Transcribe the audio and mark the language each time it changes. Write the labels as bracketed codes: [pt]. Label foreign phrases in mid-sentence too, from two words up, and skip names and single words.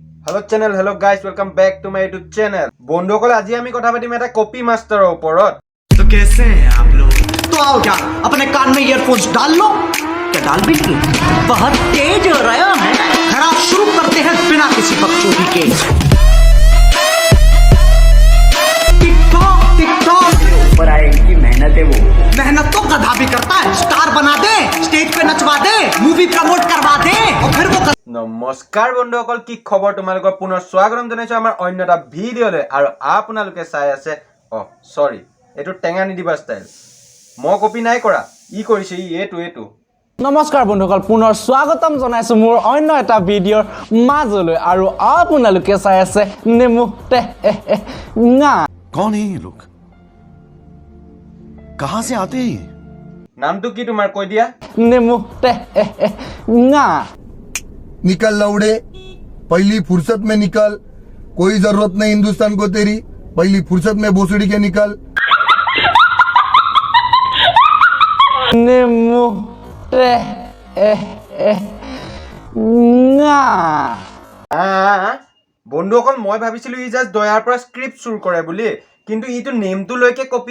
[en] Hello channel, hello guys, welcome back to my YouTube channel. [as] বন্ধুসকল আজি আমি কথা পাতিম এটা কপি মাস্টাৰৰ ওপৰত। [hi] तो कैसे हैं आप लोग? तो आओ क्या अपने कान में ईयरफोन्स डाल लो। क्या डाल भी नहीं? बहुत तेज हो रहा है। खराब शुरू करते हैं बिना किसी बकचोदी के। टिकटॉक ऊपर आए इनकी मेहनत है वो। मेहनत तो गधा भी करता है। स्टार बना दे, स्टेज पे नचवा दे, मूवी प्रमोट करवा दे और फिर वो [as] নমস্কাৰ বন্ধুসকল, কি খবৰ তোমালোকৰ? পুনৰ স্বাগতম জনাইছো আমাৰ অন্য এটা ভিডিঅ'লৈ। আৰু আপোনালোকে চাই আছে সৰি এইটো টেঙা নিদিবা ষ্টাইল। মই কপি নাই কৰা, ই কৰিছে এইটো। নমস্কাৰ বন্ধুসকল, পুনৰ স্বাগতম জনাইছো মোৰ অন্য এটা ভিডিঅ'ৰ মাজলৈ। আৰু আপোনালোকে চাই আছে নেমু টেঙা। [hi] कौन है ये लोग? कहां से आते हैं? [as] নামটো কি তোমাৰ কৈ দিয়া? নেমু টেঙা। [hi] निकल लौड़े, पहली फुर्सत में निकल। कोई जरूरत नहीं हिंदुस्तान को तेरी, पहली फुर्सत में भोसड़ी के निकल। [as] নেমু টেঙা। বন্ধুসকল মই ভাবিছিলো ই জাষ্ট দয়াৰ পৰা স্ক্ৰিপ্ট চুৰ কৰে বুলি, কিন্তু ইটো নেমটো লৈকে কপি।